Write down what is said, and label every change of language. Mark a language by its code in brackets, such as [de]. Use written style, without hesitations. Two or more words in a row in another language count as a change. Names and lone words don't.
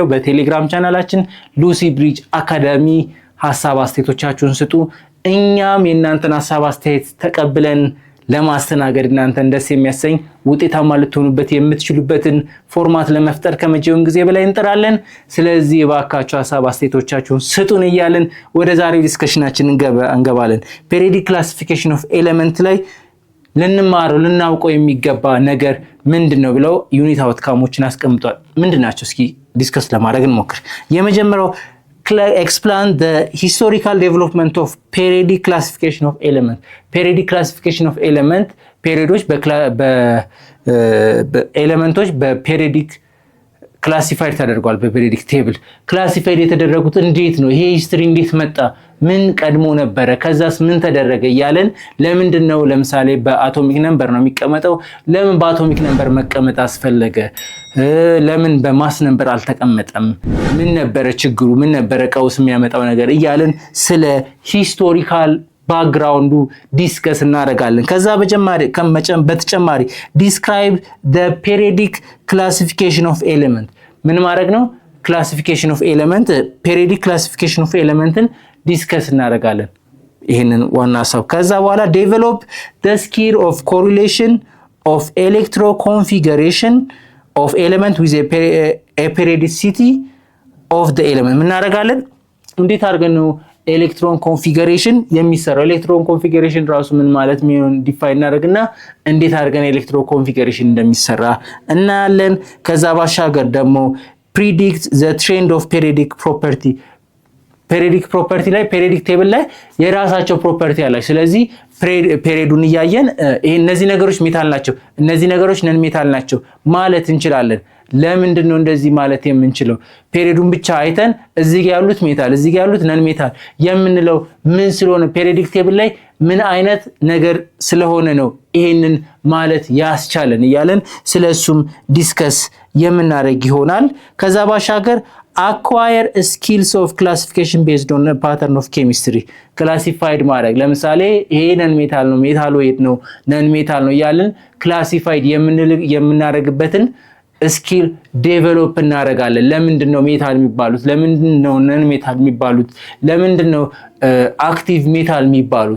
[am] በቴሌግራም ቻናላችን ሉሲ ብሪጅ አካዳሚ ሀሳብ አስተያየቶቻችሁን ስጡ። እኛም የእናንተን ሀሳብ አስተያየት ተቀብለን ለማስተናገድ እናንተን ደስ የሚያሰኝ ውጤታማ ልትሆኑበት የምትችሉበትን ፎርማት ለመፍጠር ከመቼውም ጊዜ በላይ እንጥራለን። ስለዚህ እባካችሁ ሀሳብ አስተያየቶቻችሁን ስጡን እያልን ወደ ዛሬው ዲስከሽናችን እንገባለን። [en] periodic classification of element [am] ላይ ልንማረው ልናውቀው የሚገባ ነገር ምንድነው ብለው [en] unit outcomes [am] አስቀምጧል። ምንድናቸው? እስኪ ዲስከስ ለማድረግ እንሞክር። የመጀመሪያው [en] explain the historical development of periodic classification of element. Periodic classification of element [am] ፔሪዮዶች በኤሌመንቶች በፔሪዮዲክ ክላሲፋይድ ተደርጓል። [en] periodic table classified [am] የተደረጉት እንዴት ነው? ይሄ ሂስትሪ እንዴት መጣ? ምን ቀድሞ ነበረ? ከዛስ ምን ተደረገ? እያለን ለምንድን ነው ለምሳሌ [en] atomic number [am] ነው የሚቀመጠው? ለምን [en] atomic number [am] መቀመጥ አስፈለገ? ለምን [en] mass number [am] አልተቀመጠም? ምን ነበረ ችግሩ? ምን ነበረ ቀውስ የሚያመጣው ነገር? እያለን ስለ [en] historical background [am] ዲስከስ እናደርጋለን። ከዛ በተጨማሪ [en] describe the periodic classification of element [am] ምን ማድረግ ነው? [en] classification of element periodic classification of element [am] ዲስከስ እናደርጋለን። ይሄንን ዋና ሀሳብ። ከዛ በኋላ [en] develop the skill of correlation of electroconfiguration of element with a periodicity of the element [am] ምን እናደርጋለን? እንዴት አድርገን ነው [en] electron configuration [am] የሚሰራው? [en] electron configuration [am] ራሱ ምን ማለት ምን ዲፋይን እናደርግና እንዴት አድርገን [en] electron configuration [am] እንደሚሰራ እናያለን። ከዛ ባሻገር ደግሞ [en] predict the trend of periodic property periodic property [am] ላይ [en] periodic table [am] ላይ የራሳቸው ፕሮፐርቲ አላቸው። ስለዚህ ፔሪዮዱን እያየን እነዚህ ነገሮች ሜታል ናቸው፣ እነዚህ ነገሮች [en] non metal [am] ናቸው ማለት እንችላለን። ለምንድን ነው እንደዚህ ማለት የምንችለው? ፔሪዮዱን ብቻ አይተን እዚህ ጋር ያሉት ሜታል እዚህ ጋር ያሉት [en] non metal [am] የምንለው ምን ስለሆነ ፔሪዮዲክ ቴብል ላይ ምን አይነት ነገር ስለሆነ ነው ይሄንን ማለት ያስቻለን እያለን ስለሱም ዲስከስ የምናደርግ ይሆናል። ከዛ ባሻገር [en] acquire skills of classification based on a pattern of chemistry classified [am] ማድረግ። ለምሳሌ ይሄ [en] non metal [am] ነው፣ ሜታል ዌት ነው፣ [en] non metal [am] ነው ያለን ክላሲፋይድ የምናደርግበትን [en] skill develop [am] እናደርጋለን። ለምንድን ነው ሜታል የሚባሉት? ለምንድን ነው [en] non metal [am] የሚባሉት? ለምንድን ነው [en] active metal [am] የሚባሉት?